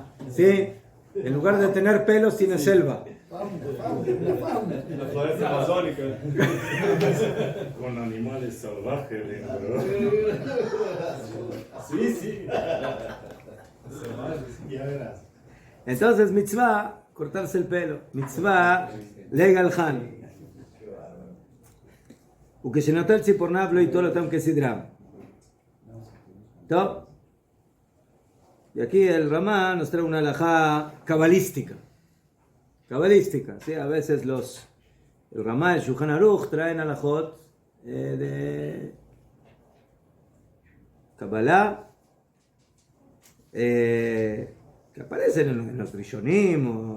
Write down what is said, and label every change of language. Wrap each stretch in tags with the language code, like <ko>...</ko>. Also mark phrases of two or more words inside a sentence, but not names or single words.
<es>Sí, en lugar de tener pelos, tiene selva. La floresta amazónica. Con animales salvajes dentro. Sí. Ya verás. Entonces, mitzvah, cortarse el pelo.</es> <he>מצוה, לגלחן. וכשנוטל ציפורניו לא ייטול אותם כסדרם. טוב.</he> <es>Y aquí el Ramá nos trae una halajá cabalística. ¿Sí? A veces el Ramá y el Shulchan Aruch traen halajot de Kabbalah que aparecen en los Rishonim.</es>